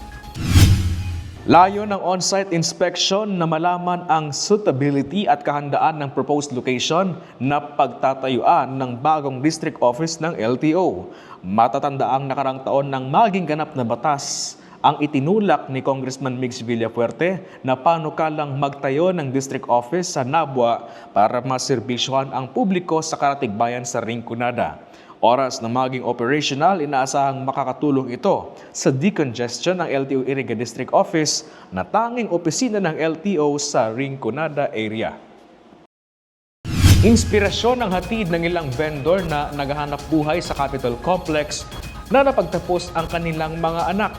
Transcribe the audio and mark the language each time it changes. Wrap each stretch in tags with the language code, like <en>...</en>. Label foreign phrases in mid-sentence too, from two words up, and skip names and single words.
<tl>Layo ng</tl> <en>on-site inspection</en> <tl>na malaman ang suitability at kahandaan ng</tl> <en>proposed location</en> <tl>na pagtatayuan ng bagong</tl> <en>district office</en> <tl>ng LTO. Matatandaang nakarang taon ng maging ganap na batas ang itinulak ni Congressman Mix Villafuerte na panukalang magtayo ng</tl> <en>district office</en> <tl>sa Nabua para maserbisyohan ang publiko sa Karatigbayan sa Rinconada. Oras na maging operational, inaasahang makakatulong ito sa decongestion ng LTO Iriga District Office na tanging opisina ng LTO sa Rinconada area. Inspirasyon ang hatid ng ilang vendor na naghahanap buhay sa Capitol Complex na napagtapos ang kanilang mga anak.</tl>